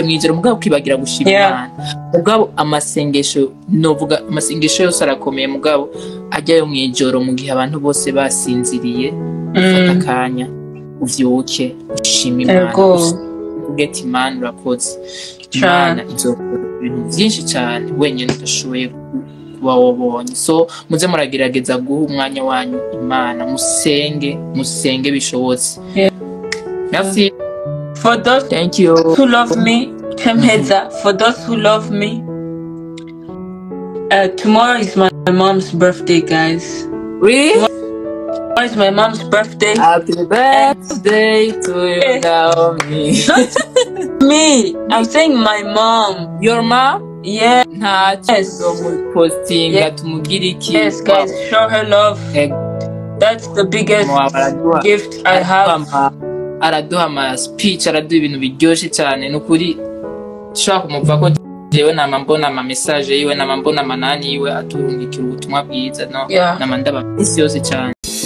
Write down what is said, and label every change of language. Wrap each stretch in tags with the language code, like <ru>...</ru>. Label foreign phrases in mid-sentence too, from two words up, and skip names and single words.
<rn>mwijoro mugabo ukibagira gushima Imana mugabo amasengesho novuga amasengesho yose arakomeye mugabo ajyayo mwijoro mu gihe abantu bose basinziriye fata kanya uvyuke ushima Imana ugeti Imana urakoze Imana izokora ibintu byinshi cyane wenyine udashoboye kuba wabonye so muze muragerageza guha umwanya wanyu Imana musenge bishobotse.</rn> <fr>Merci</fr> <en>for those thank you who love me. For those who love me, tomorrow is my mom's birthday, guys. Really? It's my mom's birthday. Happy birthday to you, Naomie. Not me. I'm saying my mom. Your mom? Yeah. Yes. Posting yes, guys. Show her love. That's the biggest gift I have.</en> <rn>Araduha ama speech, araduha ibintu biryoshe cyane nukuri. Shaka kumuva ko jewe namambona ama message yiwe namambona manani yiwe aturungikira ubutumwa bwiza no namandaba isi yose cyane.</rn>